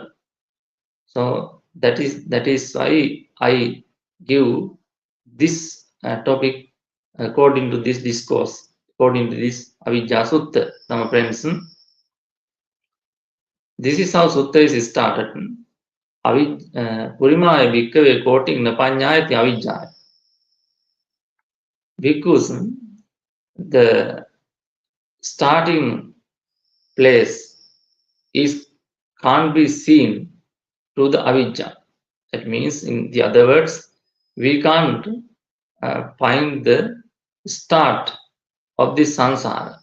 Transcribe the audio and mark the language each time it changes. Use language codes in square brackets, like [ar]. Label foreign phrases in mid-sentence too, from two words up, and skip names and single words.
[en] So that is why I give this topic according to this discourse, according to this Avijjāsuttaṃ. Dhamma friends, this is how sutta is started. [pi] Purimāya bhikkhave koting napaññāyati avijjāya. [en] Because the starting place can't be seen to the avijja. That means, in the other words, we can't find the start of this samsara.